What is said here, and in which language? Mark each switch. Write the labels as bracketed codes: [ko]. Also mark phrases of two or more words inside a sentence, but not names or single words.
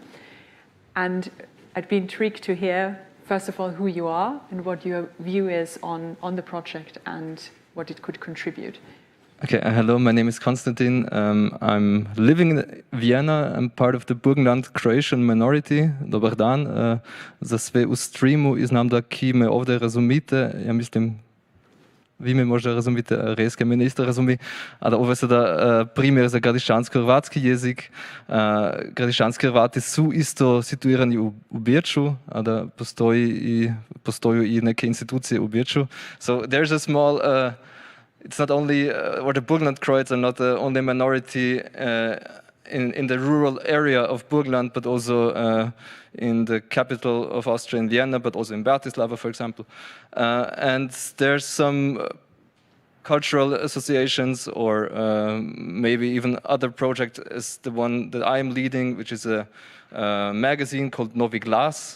[en] And I'd be intrigued to hear, first of all, who you are and what your view is on the project and what it could contribute. Okay, hello, my name is Konstantin. I'm living in Vienna. I'm part of the Burgenland Croatian minority. [hr] Dobar dan. Za sve u streamu i znam da ki me ovdje razumite. Ja mislim, vi me možda razumite, Reske me ne isto razumi. A da ovo je sada primjer za gradišansko-hrvatski jezik. Gradišanski-Hrvati su isto situirani u Beču, a da postoji i neke institucije u Beču. [en] So there's a small... it's not only, or the Burgenland Croats are not the only minority in the rural area of Burgenland, but also in the capital of Austria, in Vienna, but also in Bratislava, for example. And there's some cultural associations, or maybe even other project as the one that I'm leading, which is a magazine called Novi Glas.